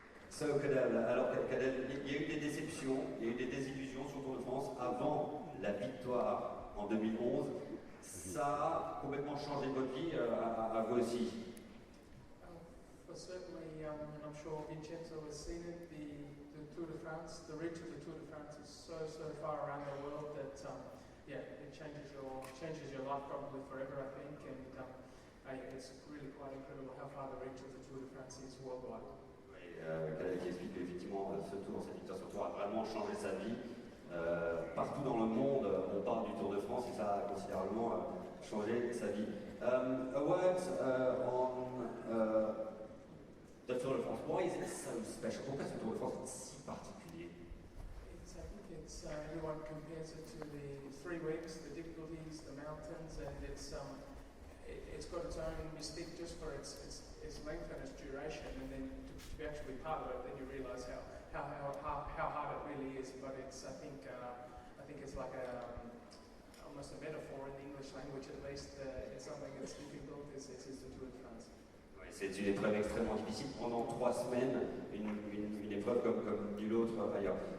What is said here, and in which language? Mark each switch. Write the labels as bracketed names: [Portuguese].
[French] So, Cadel, alors Cadel, il y a eu des déceptions, il y a eu des désillusions sur le Tour de France avant la victoire en 2011. Ça a complètement changé votre vie, à vous aussi. [English] Well, certainly, I'm sure Vincenzo has seen it. The Tour de France, the reach of the Tour de France is so far around the world that it changes your life probably forever, I think. And it's really quite incredible how far the reach of the Tour de France is worldwide. [French] Cadel qui explique qu'effectivement ce tour, cette victoire sur Tour a vraiment changé sa vie. Partout dans le monde, on parle du Tour de France et ça a considérablement changé sa vie. [English] A word on the Tour de France. Why is it so special? [French] Pourquoi ce Tour de France est si particulier? [English] I think everyone compares it to the 3 weeks, the difficulties, the mountains, and it's got its own mystique just for its length and its duration, and then to be actually part of it, then you realise how hard it really is. But I think it's like almost a metaphor in the English language, at least. It's something that's difficult. It's the Tour de France. [French] C'est une épreuve extrêmement difficile pendant 3 semaines, une épreuve comme nulle autre ailleurs.